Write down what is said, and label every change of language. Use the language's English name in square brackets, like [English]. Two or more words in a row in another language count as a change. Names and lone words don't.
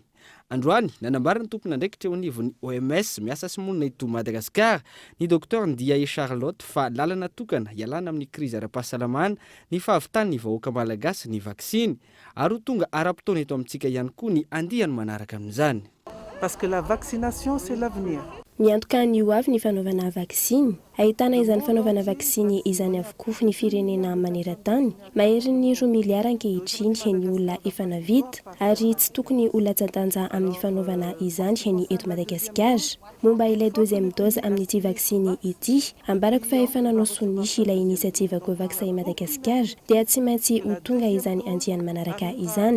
[Malagasy] Androany nanambarana ny tompona andraikitra eo anivon'ny OMS miasa sy monina eto Madagasikara ny Dr Ndiaye Charlotte fa lalana tokana ialana amin'ny krizy ara-pahasalamana ny fahavitan'ny vahoaka malagasy ny vaksiny ary ho tonga ara-potoana eto amintsika ihany koa ny andihany manaraka amin'izany. [French] parce que la vaccination c'est l'avenir. [Malagasy] Miantoka an'io avy ny fanaovana vaksiny. Ahitana izany fanaovana vaksiny izany avokoa ny firenena maneran-tany. Mahery ny 2 miliara ankehitriny ny olona efa navita ary tsy tokony ho latsa-danja amin'ny fanaovana izany ny eto Madagasikara. Momba ilay 2e dose amin'ity vaksiny ity, ambarako fa efa nanao sonisy ilay inisiativa Covax i Madagasikara dia tsy maintsy ho tonga izany andiany manaraka izany.